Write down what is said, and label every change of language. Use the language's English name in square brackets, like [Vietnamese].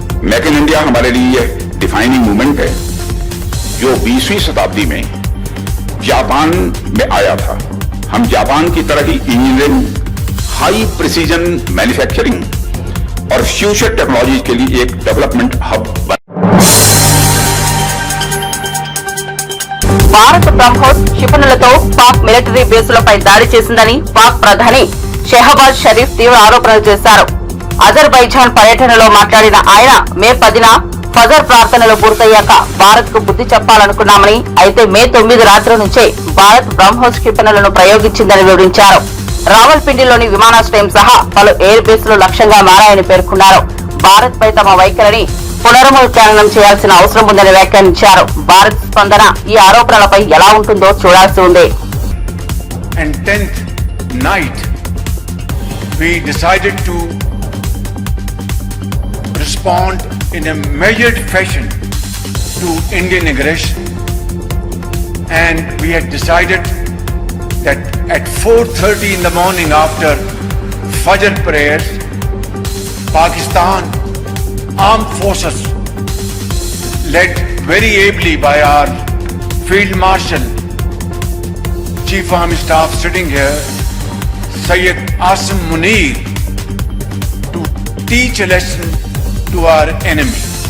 [Hindi] Make in India हमारे लिए defining movement है जो 20वीं शताब्दी में जापान में आया था। हम जापान की तरह ही इंजीनियरिंग, हाई प्रिसीजन मैन्युफैक्चरिंग और फ्यूचर टेक्नोलॉजी के लिए एक डेवलपमेंट हब बन। [Telugu] భారత బ్రహ్మోస్ క్షిపణులతో పాక్ మిలిటరీ బేసులపై దాడి చేసిందని పాక్ ప్రధాని షెహబాజ్ షరీఫ్ తీవ్ర ఆరోపణలు చేశారు. అజర్బైజాన్ పర్యటనలో మాట్లాడిన ఆయన మే 10న ఫజర్ ప్రార్థనలు పూర్తయ్యాక భారత్ కు బుద్ధి చెప్పాలనుకున్నామని, అయితే మే 9 రాత్రి నుంచే భారత్ బ్రహ్మోస్ క్షిపణులను ప్రయోగించిందని వివరించారు. రావల్పిండిలోని విమానాశ్రయం సహా పలు ఎయిర్ బేస్లు లక్ష్యంగా మారాయని పేర్కొన్నారు. భారత్ పై తమ వైఖరిని పునర్విచారణం చేయాల్సిన అవసరం ఉందని వ్యాఖ్యానించారు. భారత్ స్పందన ఈ ఆరోపణలపై ఎలా ఉంటుందో చూడాల్సి ఉంది. [English] And 10th night we decided to respond in a measured fashion to Indian aggression, and we had decided that at 4:30 in the morning after Fajr prayers, Pakistan Armed Forces, led very ably by our Field Marshal, Chief Army Staff sitting here, Syed Asim Munir, to teach a lesson to our enemy.